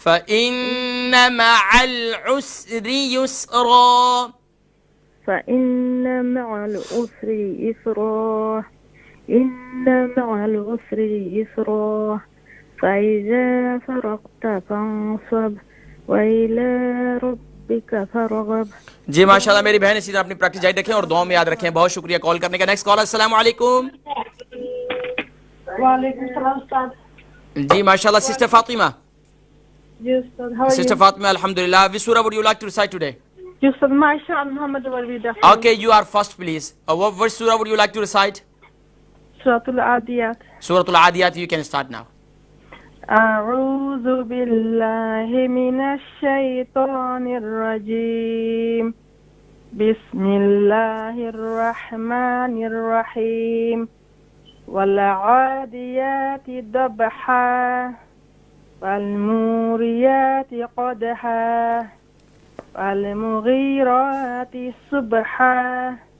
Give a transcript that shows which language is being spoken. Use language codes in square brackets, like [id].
[ar] فإن مع العسر يسرا. فإن مع العسر يسرا. إن مع العسر يسرا. فإذا فرغت فانصب وإلى ربك فارغب. [hi] जी माशाल्लाह मेरी बहन, इसी तरह अपनी प्रैक्टिस जारी रखें और दुआ में याद रखें। बहुत शुक्रिया कॉल करने का। नेक्स्ट कॉल, अस्सलाम वालेकुम। वालेकुम सलाम उस्ताद। जी माशाल्लाह, sister Fatima. Ji Ustad, [en] how are Sister you? Fatima, alhamdulillah. Which surah would you like to recite today? [hi] जी उस्ताद, माशा Mohammad वरवीदा। [en] Okay, you are first, please. Which surah would you like to recite? [hi] Suratul आदियात। [en] Suratul Adiyat. You can start now. [ar] أعوذ بالله من الشيطان الرجيم. بسم الله الرحمن الرحيم. والعاديات ضبحا فالموريات قدحا فالمغيرات صبحا